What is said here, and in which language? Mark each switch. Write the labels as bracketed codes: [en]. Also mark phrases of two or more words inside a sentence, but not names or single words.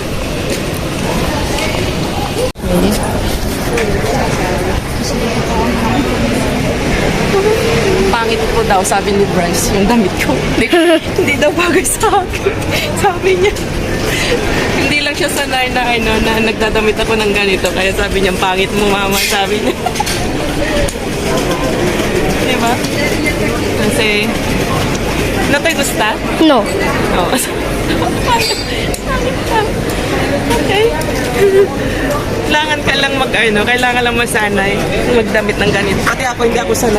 [tl] Pangit po daw, sabi ni Bryce, yung damit ko. Hindi daw bagay sa akin. Sabi niya. Hindi lang siya sanay na nagdadamit ako ng ganito. Kaya sabi niya, pangit mo mama, sabi niya. Diba? Kasi, [es] no te gusta? No. [tl] Oo. Okay. Kailangan lang masanay. Magdamit ng ganito. Pati ako, hindi ako sanay.